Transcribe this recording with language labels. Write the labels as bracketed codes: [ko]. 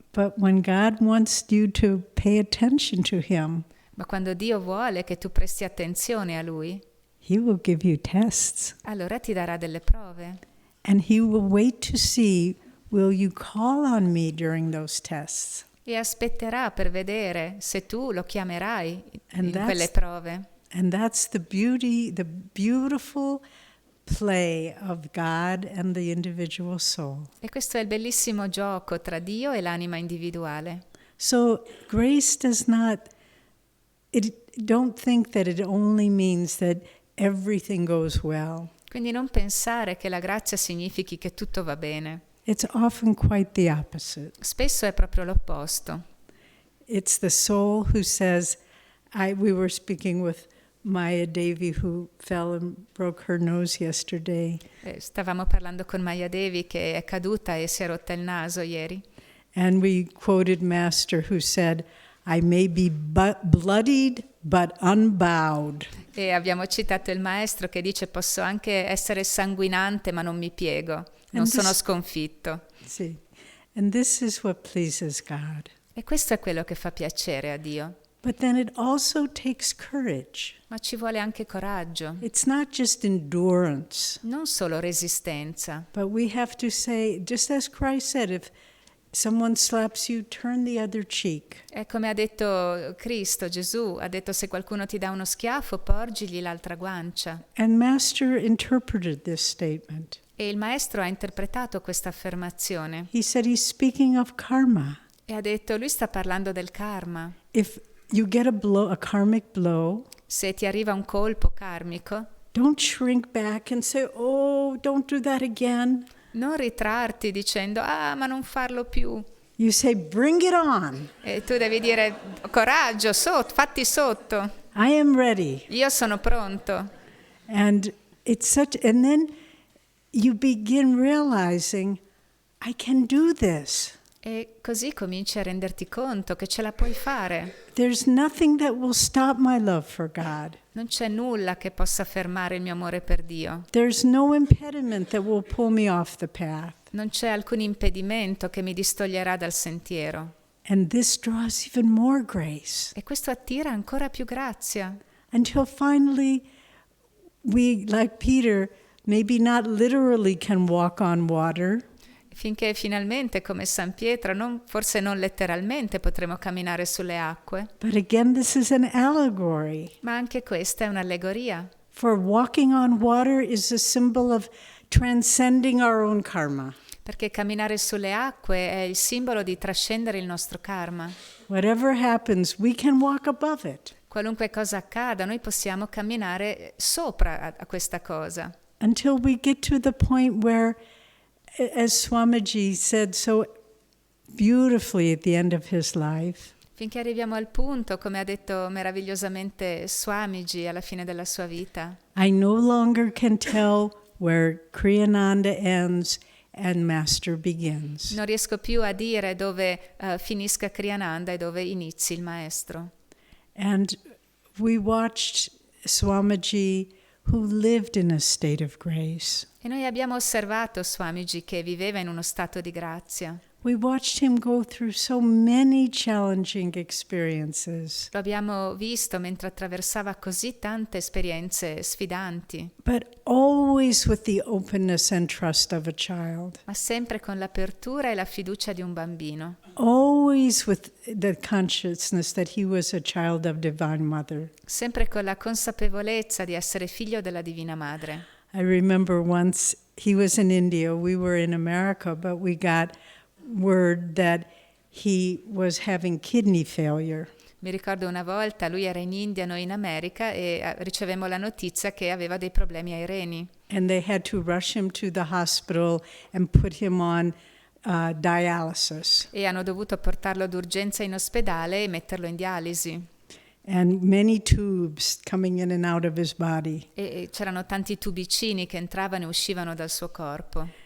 [en] But when God wants you to pay attention to Him, [it] Ma quando Dio vuole che tu presti attenzione a Lui, [en] He will give you tests. [it] allora ti darà delle prove. [en] And He will wait to see, will you call on me during those tests? [it] E aspetterà per vedere se tu lo chiamerai [en] And [it] in quelle prove. [en] And that's the beauty, the beautiful play of God and the individual soul. [it] E questo è il bellissimo gioco tra Dio e l'anima individuale. [en] So grace does not, don't think that it only means that everything goes well. [it] Quindi non pensare che la grazia significhi che tutto va bene. [en] It's often quite the opposite. [it] Spesso è proprio l'opposto. [en] It's the soul who says, we were speaking with Maya Devi, who fell and broke her nose yesterday. [it] Stavamo parlando con Maya Devi che è caduta e si è rotta il naso ieri. [en] And we quoted Master who said, I may be bloodied but unbowed. [it] E abbiamo citato il maestro che dice posso anche essere sanguinante ma non mi piego, non sono sconfitto. [en] See, and this is what pleases God. [it] E questo è quello che fa piacere a Dio. [en] But then it also takes courage. [it] Ma ci vuole anche coraggio, [en] It's not just endurance, [it] non solo resistenza. [en] but we have to say, just as Christ said, if someone slaps you, turn the other cheek. [it] È come ha detto Cristo, Gesù, ha detto se qualcuno ti dà uno schiaffo, porgigli l'altra guancia. [en] And Master interpreted this statement. [it] E il maestro ha interpretato questa affermazione [en] He said he's speaking of karma. [it] e ha detto lui sta parlando del karma. [en] If you get a karmic blow, [it] Se ti arriva un colpo karmico, [en] don't shrink back and say, oh, don't do that again. [it] non ritrarti dicendo ah ma non farlo più. [en] You say, bring it on. [it] E tu devi dire coraggio, fatti sotto, [en] I am ready. [it] io sono pronto. [en] And and then you begin realizing, I can do this. [it] E così cominci a renderti conto che ce la puoi fare. [en] There's nothing that will stop my love for God. [it] Non c'è nulla che possa fermare il mio amore per Dio. [en] There's no impediment that will pull me off the path. [it] Non c'è alcun impedimento che mi distoglierà dal sentiero. [en] And this draws even more grace. [it] E questo attira ancora più grazia. [en] Until finally we, like Peter, maybe not literally can walk on water, [it] Finché finalmente, come San Pietro, forse non letteralmente potremo camminare sulle acque, [en] but again this is an allegory. [it] ma anche questa è un'allegoria. [en] For walking on water is a symbol of transcending our own karma. [it] Perché camminare sulle acque è il simbolo di trascendere il nostro karma. [en] Whatever happens, we can walk above it. [it] Qualunque cosa accada, noi possiamo camminare sopra a questa cosa. [en] Until we get to the point where, as Swamiji said so beautifully at the end of his life, [it] Finché arriviamo al punto, come ha detto meravigliosamente Swamiji alla fine della sua vita, [en] I no longer can tell where Kriyananda ends and Master begins. [it] non riesco più a dire dove finisca Kriyananda e dove inizi il maestro. [en] And we watched Swamiji, who lived in a state of grace. [it] E noi abbiamo osservato Swamiji che viveva in uno stato di grazia. [en] We watched him go through so many challenging experiences, [it] Lo abbiamo visto mentre attraversava così tante esperienze sfidanti, [en] but always with the openness and trust of a child. [it] ma sempre con l'apertura e la fiducia di un bambino. [en] Always with the consciousness that he was a child of Divine Mother. [it] Sempre con la consapevolezza di essere figlio della Divina Madre. [en] I remember once he was in India, we were in America, but we got word that he was having kidney failure. [it] Mi ricordo una volta, lui era in India, noi in America, e ricevemmo la notizia che aveva dei problemi ai reni. [en] And they had to rush him to the hospital and put him on dialysis. [it] E hanno dovuto portarlo d'urgenza in ospedale e metterlo in dialisi. [en] And many tubes coming in and out of his body. [it] E c'erano tanti tubicini che entravano e uscivano dal suo corpo.